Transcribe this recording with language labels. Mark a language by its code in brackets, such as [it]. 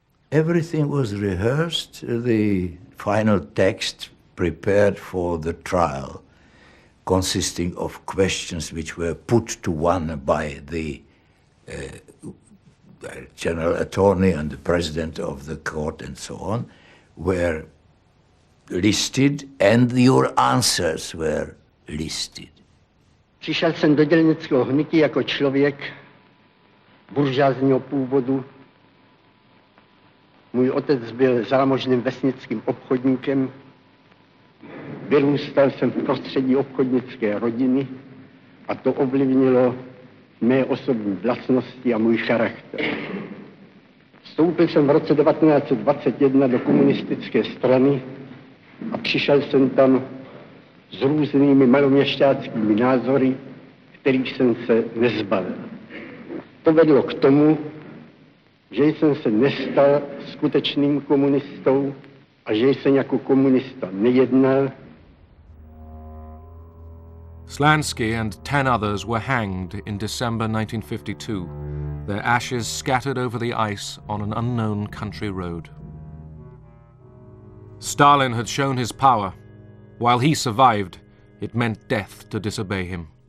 [en] Everything was rehearsed, the final text prepared for the trial, consisting of questions which were put to one by the general attorney and the president of the court and so on, were listed, and your answers were listed. [cs] Přišel jsem do dělnického hnutí jako člověk buržázního původu. Můj otec byl zámožným vesnickým obchodníkem. Vyrůstal jsem v prostředí obchodnické rodiny a to ovlivnilo mé osobní vlastnosti a můj charakter. Vstoupil jsem v roce 1921 do komunistické strany a přišel jsem tam s různými maloměšťáckými názory, kterých jsem se nezbavil. To vedlo k tomu, že jsem se nestal skutečným komunistou a že jsem jako komunista nejednal. [en] Slansky and 10 others were hanged in December 1952, their ashes scattered over the ice on an unknown country road. Stalin had shown his power. While he survived, it meant death to disobey him.